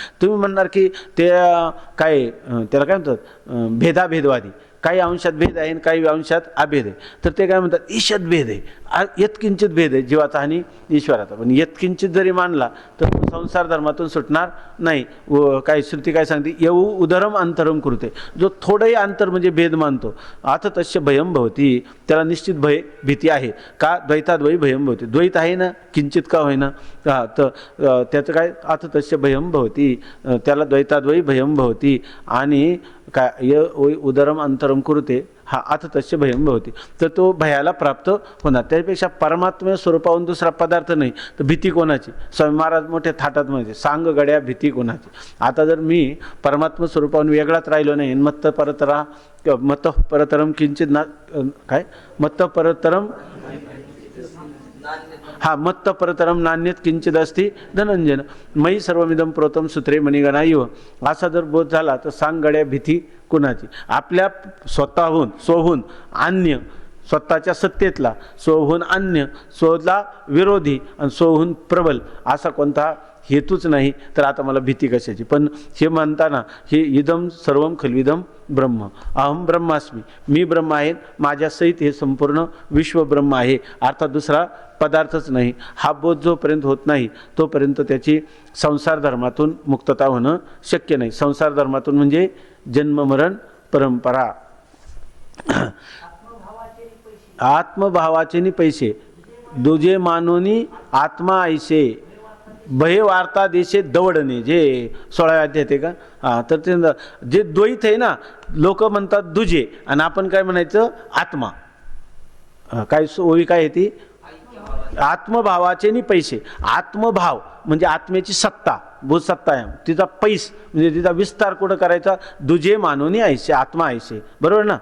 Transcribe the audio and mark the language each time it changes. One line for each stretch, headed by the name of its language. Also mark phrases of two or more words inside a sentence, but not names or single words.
Marathi: तुम्ही म्हणणार की ते काय त्याला काय म्हणतात भेदाभेदवादी, काही अंशात भेद आहे आणि काही अंशात अभेद आहे. तर ते काय म्हणतात ईशत भेद आहे, यत्किंचित भेद आहे जीवाचा आणि ईश्वराचा. पण यत्किंचित जरी मानला तर तो संसार धर्मातून सुटणार नाही. व काय श्रुती काय सांगते, येऊ
Sanskrit: उदरम अंतरम कृते,
Marathi: जो थोडंही अंतर म्हणजे भेद मानतो
Sanskrit: अथ तस्य भयम भवती,
Marathi: त्याला निश्चित भीती आहे. का
Sanskrit: द्वैताद्वयी भयम भवती,
Marathi: द्वैत आहे ना किंचित का होईना, तर त्याचं काय
Sanskrit: अथ तस्य भयम भवती,
Marathi: त्याला
Sanskrit: द्वैताद्वयी भयम भवती.
Marathi: आणि काय
Sanskrit: उदरम अंतरम कुरुते,
Marathi: हा
Sanskrit: अथ तस्य भयम भवती,
Marathi: तर तो भयाला प्राप्त होणार. त्यापेक्षा परमात्म्या स्वरूपाहून दुसरा पदार्थ नाही तर भीती कोणाची. स्वामी महाराज मोठ्या थाटात म्हणजे सांग गड्या भीती कोणाची. आता जर मी परमात्मा स्वरूपाहून वेगळाच राहिलो नाही,
Sanskrit: मत्त परतरम किंचित ना काय मत्त परतरम मत्त परतरम नान्यत किंचित असती धनंजन मयी सर्वमिदम प्रोतम सूत्रे मणिगणा इव,
Marathi: असा जर बोध झाला तर सांग गड्या भीती कुणाची. आपल्या स्वहून अन्य, स्वतःच्या सत्तेतला स्वहून अन्य, स्वला विरोधी आणि स्वहून प्रबल असा कोणता हेतूच नाही, तर आता मला भीती कशाची. पण हे म्हणताना हे
Sanskrit: इदम सर्वम खल्विदम ब्रह्म, अहम ब्रह्मास्मी,
Marathi: मी ब्रह्म आहे, माझ्या सहित हे संपूर्ण विश्व ब्रह्म आहे, अर्थात दुसरा पदार्थच नाही. हा बोध जोपर्यंत होत नाही तोपर्यंत त्याची संसार धर्मातून मुक्तता होणं शक्य नाही. संसार धर्मातून म्हणजे जन्म मरण परंपरा. आत्मभावाचे नि पैसे दुजे मानोनी आत्मा ऐसे भय वार्ता देशे दवडणे, जे 16व्या अध्यायात आहे का. तर ते जे द्वैत आहे ना, लोक म्हणतात दुजे आणि आपण काय म्हणायचं आत्मा. काय ओळी काय आहे ती, आत्मभावाचे नि पैसे. आत्मभाव म्हणजे आत्म्याची सत्ता, भूसत्ता आहे, तिचा पैस म्हणजे तिचा विस्तार कुठं करायचा, दुजे मानोनी ऐसे, आत्मा ऐसे, बरोबर ना.